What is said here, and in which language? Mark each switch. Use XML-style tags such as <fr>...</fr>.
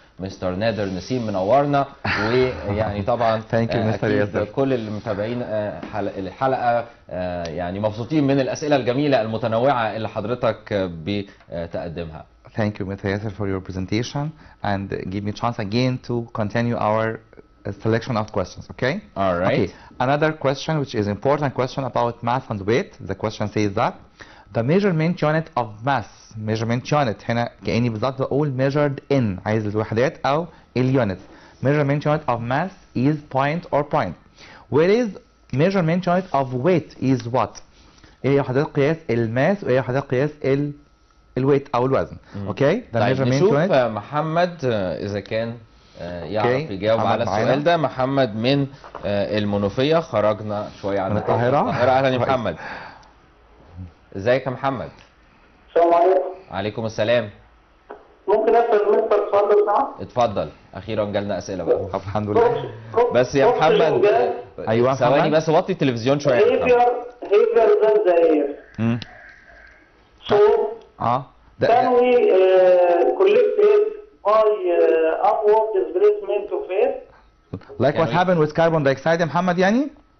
<ar>مستر نادر نسيم منورنا، ويعني طبعا أكيد كل المتابعين الحلقة يعني مبسوطين من الأسئلة الجميلة المتنوعة اللي حضرتك بتقدمها.</ar> <en>Thank you, Mr. Yasser, for your presentation and give me a chance again to continue our selection of questions, okay? All right. Okay, another question which is important question about mass and weight. The question says that the measurement unit of mass. measurement unit</en> <ar>هنا كأني بالظبط بقول</ar> <en>measured in،</en> <ar>عايز الوحدات أو الunits.</ar> <en>measurement unit of mass is point or point. Whereas measurement unit of weight is what؟</en> <ar>ايه هي وحدات قياس الماس وايه هي وحدات قياس الويت أو الوزن. اوكي؟ ده طيب نشوف محمد إذا كان يعرف يجاوب على السؤال ده. محمد من المنوفية، خرجنا شوية عن القاهرة. أهلا يا محمد. ازيك يا محمد؟ السلام عليكم. عليكم السلام. ممكن اسال مستر سؤال لو سمحت؟ اتفضل، اخيرا جالنا اسئله بقى. الحمد لله. بس يا محمد ايوه ثواني بس وطي التلفزيون شويه.</ar> <en>behavior than the air. So can we collect it by upward displacement of air? Like what happened with carbon dioxide</en> <ar>يا محمد يعني؟</ar>